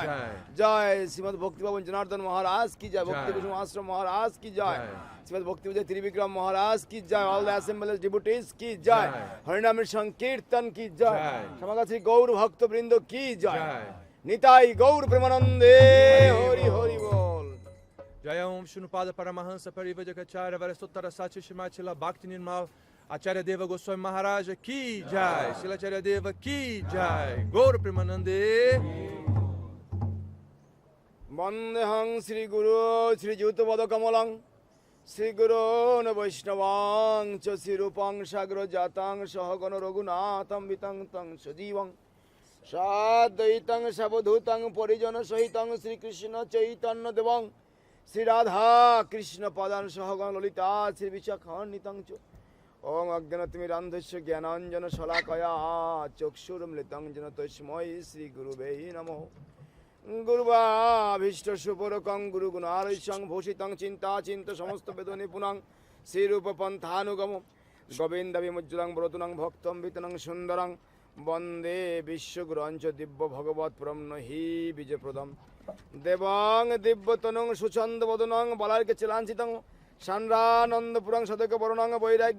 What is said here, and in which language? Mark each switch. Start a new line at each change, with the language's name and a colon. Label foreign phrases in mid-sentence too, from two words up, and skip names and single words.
Bangla: জয় শ্রীমদ ভক্তি ভবন জনার্দন মহারাজ কি জয়। ভক্তি কুসুম আশ্রম মহারাজ কি জয়। শ্রীমদ ভক্তি বিজয় ত্রিবিক্রম মহারাজ কি জয়।
English: All the assemblies devotees
Bangla: কি জয়। হরিনামের সংকীর্তন কি জয়। সমাগত শ্রী গৌর ভক্ত বৃন্দ কি জয়। নিতাই গৌর প্রেমানন্দে হরি হরি বল। Jaya Om Shnupada Paramahansa Parivajacharya Varasuttara Sachi Shimachila Bhakti Nirmal Acharya Deva Goswami Maharaja Ki Jai. Shilacharya Deva Ki Jai. Gaur Premanande.
Sanskrit: বন্দেহং শ্রী গুরু শ্রীযুতপদ কমলং শ্রী গুরুন বৈষ্ণবাং চ শ্রীরূপং সাগর জাতাং সহগণ রঘুনাথং বিতং তং সজীবং সাদ্বৈতং সাবধূতং পরিজন সহিতং শ্রীকৃষ্ণ চৈতন্য দেবং শ্রী রাধা কৃষ্ণ পদান সহগণ ললিতা শ্রী বিশাখান্বিতং চ ওং অজ্ঞানতিমিরান্ধস্য জ্ঞানাঞ্জন শলাকয়া চক্ষুর্মৃতং যেন তস্मै শ্রী গুরুবে নমঃ। গুরুবাভীষ্ট সুপরকং গুরু গুণারৈষং ভূষিতং চিন্তা চিন্ত সমস্ত বেদ নিপুণং শ্রীরূপ পন্থানুগম গোবিন্দ বিমুজ্জ্বলং ব্রতুনং ভক্তং বিতনং সুন্দরং বন্দে বিশ্বগুরঞ্চ দিব্য ভগবৎ প্রম্ন হি বিজয়প্রদম দেবং দিব্যতনং সুচন্দ বদনং বলার্কে চিলাঞ্চিতং সান্দ্রানন্দপুরং সদক বরণং বৈরাগ্য